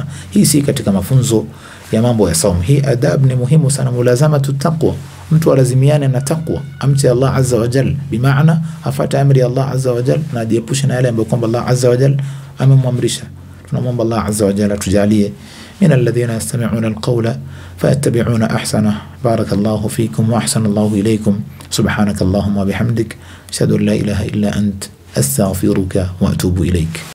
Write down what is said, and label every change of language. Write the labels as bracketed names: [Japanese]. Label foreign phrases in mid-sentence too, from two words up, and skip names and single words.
[Swahili] Hii si katika mafunzo ya mambo ya saumu. Hii adab ni muhimu sana, [Arabic] ملازمة التقوى. [Swahili] Mtu alazimiane na taqwa, amche [Arabic] الله عز وجل, [Swahili] bimaana afata amri [Arabic] الله عز وجل [Swahili] na jiepushe na yale ambayo kwamba [Arabic] الله عز وجل [Swahili] amemwamrisha. Tunamwomba [Arabic] الله عز وجل [Swahili] tujalie [Arabic] من الذين يستمعون القول فيتبعون أحسنه. بارك الله فيكم وأحسن الله إليكم سبحانك اللهم وبحمدك أشهد أن لا إله إلا أنت أستغفرك وأتوب إليك.